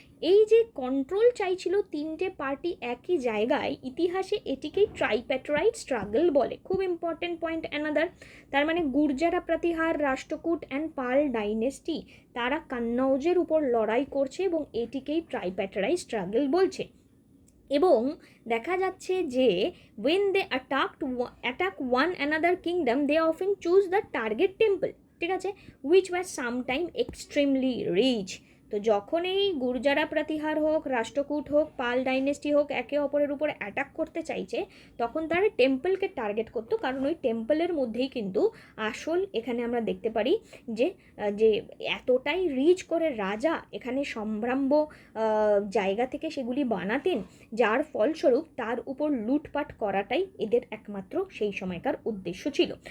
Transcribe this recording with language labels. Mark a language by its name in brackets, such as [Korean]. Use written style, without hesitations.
[Bangla] এই যে কন্ট্রোল চাইছিল তিনটে পার্টি একই জায়গায়, ইতিহাসে এটিকেই ট্রাইপ্যাট্রাইট স্ট্রাগল বলে। খুব ইম্পর্টেন্ট পয়েন্ট অ্যানাদার। তার মানে গুর্জারা, Pratihara, Rashtrakuta and Pal dynasty তারা কন্নৌজের উপর লড়াই করছে এবং এটিকেই ট্রাইপ্যাট্রাইট স্ট্রাগল বলছে। এবং দেখা যাচ্ছে যে [English] when they attack one another kingdom they often choose the target temple, [Bangla] ঠিক আছে, [English] which was sometime extremely rich। [Bangla] তো যখন এই গুর্জারা প্রতিহার হোক, রাষ্ট্রকূট হোক, পাল ডাইনেস্টি হোক একে অপরের উপর অ্যাটাক করতে চাইছে তখন তারা টেম্পলকে টার্গেট করতো, কারণ ওই টেম্পলের মধ্যেই কিন্তু আসল এখানে আমরা দেখতে পারি যে যে এতটাই রিচ করে রাজা এখানে সম্ভ্রাম্য জায়গা থেকে সেগুলি বানাতেন, যার ফলস্বরূপ তার উপর লুটপাট করাটাই এদের একমাত্র সেই সময়কার উদ্দেশ্য ছিল।